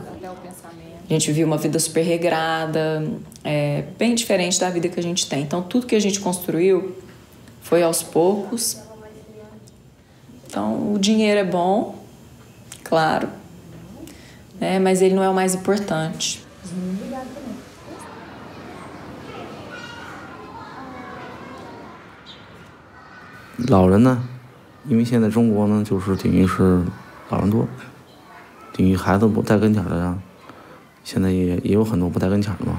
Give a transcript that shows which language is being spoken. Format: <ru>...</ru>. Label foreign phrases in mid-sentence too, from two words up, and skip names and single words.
<pt>A gente vivia uma vida super regrada, bem diferente da vida que a gente tem. Então, tudo que a gente construiu foi aos poucos. Então, o dinheiro é bom, claro, né? Mas ele não é o mais importante.</pt> <zh>老人呢，因为现在中国呢，就是等于是老人多，等于孩子不在跟前的呀，现在也有很多不在跟前的嘛。</zh>